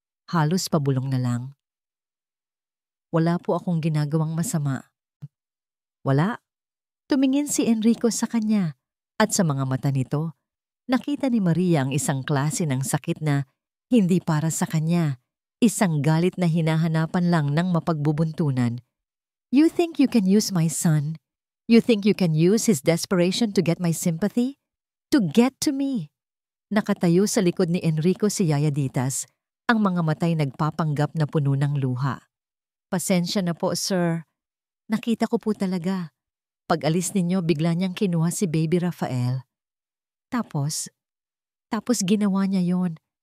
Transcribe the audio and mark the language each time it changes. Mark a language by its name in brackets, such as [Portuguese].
[Filipino] Halos pabulong na lang. Wala po akong ginagawang masama. Wala. Tumingin si Enrico sa kanya at sa mga mata nito, nakita ni Maria ang isang klase ng sakit na hindi para sa kanya, isang galit na hinahanapan lang ng mapagbubuntunan. [English] You think you can use my son? You think you can use his desperation to get my sympathy? To get to me? [Filipino] Nakatayo sa likod ni Enrico si Yaya Ditas, ang mga matay nagpapanggap na puno ng luha. Pasensya na po, sir. Nakita ko po talaga. Pag-alis ninyo, bigla niyang kinuha si Baby Rafael. Tapos ginawa niya yon.